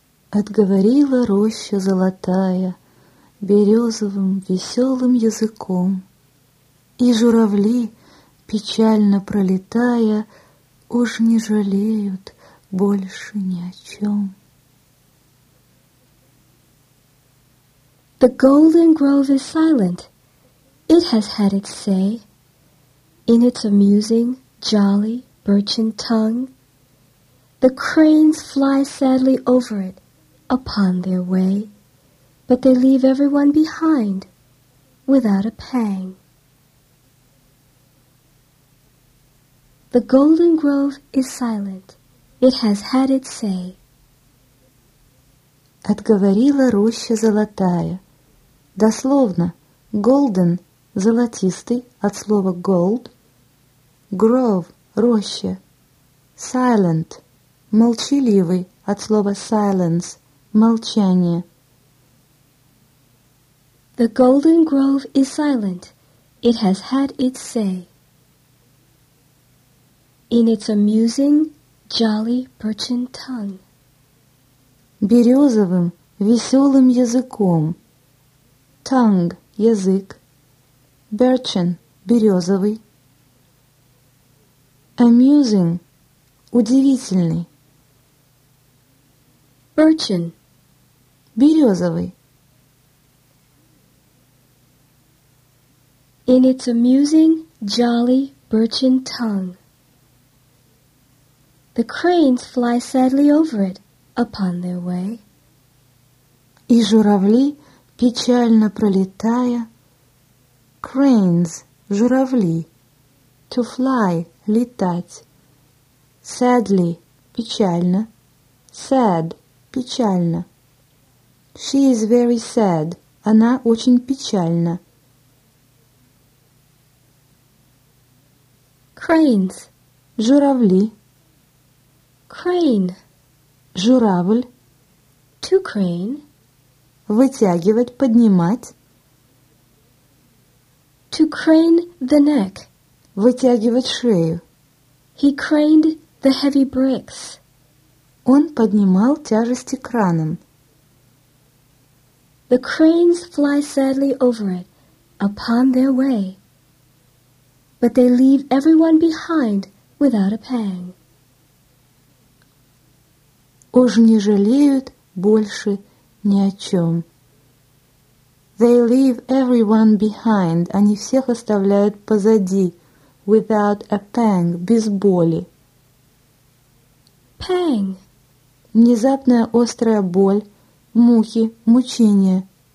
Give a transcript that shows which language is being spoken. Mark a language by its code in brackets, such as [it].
[ru] Отговорила роща золотая березовым веселым языком, и журавли, печально пролетая, уж не жалеют больше ни о чем. [en] The golden grove is silent. It has had its say. In its amusing, jolly, birchen tongue, the cranes fly sadly over it upon their way. But they leave everyone behind without a pang. The golden grove is silent. It has had its say. [ru] Отговорила роща золотая. Дословно, golden, золотистый, от слова gold. [en] Grove, [ru] роща. [en] Silent, [ru] молчаливый, от слова silence, молчание. [en] The golden grove is silent, it has had its say. In its amusing, jolly, birchen tongue. [ru] Березовым, веселым языком. [en] Tongue, [ru] язык. [en] Birchen, [ru] березовый. [en] Amusing, [ru] удивительный. [en] Birchen, [ru] березовый. [en] In its amusing, jolly, birchen tongue. The cranes fly sadly over it upon their way. [ru] И журавли, печально пролетая. [en] Cranes, [ru] журавли. [en] To fly, [ru] летать. [en] Sadly, [ru] печально. [en] Sad, печально. She is very sad. [ru] Она очень печальна. [en] Cranes, [ru] журавли. [en] Crane, [ru] журавль. [en] To crane. [ru] Вытягивать, поднимать. [en] To crane the neck. [ru] Вытягивать шею. [en] He craned the heavy bricks. [ru] Он поднимал тяжести краном. [en] The cranes fly sadly over it, upon their way. But they leave everyone behind without a pang. [ru] Уж не жалеют больше ни о чем. [en] They leave everyone behind, [ru] они всех оставляют позади, [en] without a pang, [ru] без боли. [en] Pang. [ru] Внезапная острая боль, мухи, мучения.